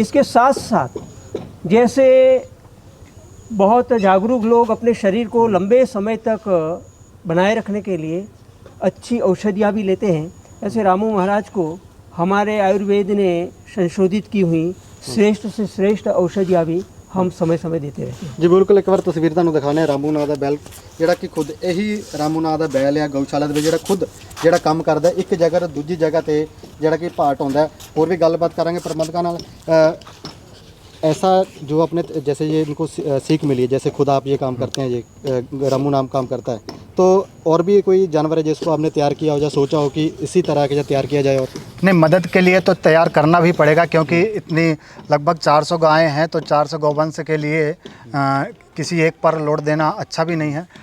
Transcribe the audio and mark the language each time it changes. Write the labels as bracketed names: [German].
[Hindi] इसके साथ साथ जैसे बहुत जागरूक लोग अपने शरीर को लंबे समय तक बनाए रखने के लिए अच्छी औषधियाँ भी लेते हैं, ऐसे रामू महाराज को हमारे आयुर्वेद ने संशोधित की हुई श्रेष्ठ से श्रेष्ठ औषधियाँ भी हम समय समय देते रहते हैं। जी बिल्कुल, एक बार तस्वीर [Punjabi] ਤੁਹਾਨੂੰ ਦਿਖਾਣੇ ਆ ਰਾਮੂ ਨਾਂ ਦਾ ਬੈਲ, ਜਿਹੜਾ ਕਿ ਖੁਦ ਇਹੀ ਰਾਮੂ ਨਾਂ ਦਾ ਬੈਲ ਆ ਗਊਸ਼ਾਲਾ ਦੇ ਵਿੱਚ ਜਿਹੜਾ ਖੁਦ ਜਿਹੜਾ ਕੰਮ ਕਰਦਾ ਇੱਕ ਜਗ੍ਹਾ ਤੋਂ ਦੂਜੀ ਜਗ੍ਹਾ ਤੇ ਜਿਹੜਾ ਕਿ ਭਾਟ ਹੁੰਦਾ। ਹੋਰ ਵੀ ਗੱਲਬਾਤ ਕਰਾਂਗੇ प्रबंधकों ਨਾਲ। [Hindi] ऐसा जो अपने जैसे ये इनको सीख मिली है, जैसे खुद आप ये काम करते हैं, ये रामू नाम काम करता है, तो और भी कोई जानवर है जिसको आपने तैयार किया हो या सोचा हो कि इसी तरह के तैयार किया जाए? और नहीं, मदद के लिए तो तैयार करना भी पड़ेगा क्योंकि इतनी लगभग 400 गायें हैं, तो 400 गौवंश के लिए किसी एक पर लोड देना अच्छा भी नहीं है।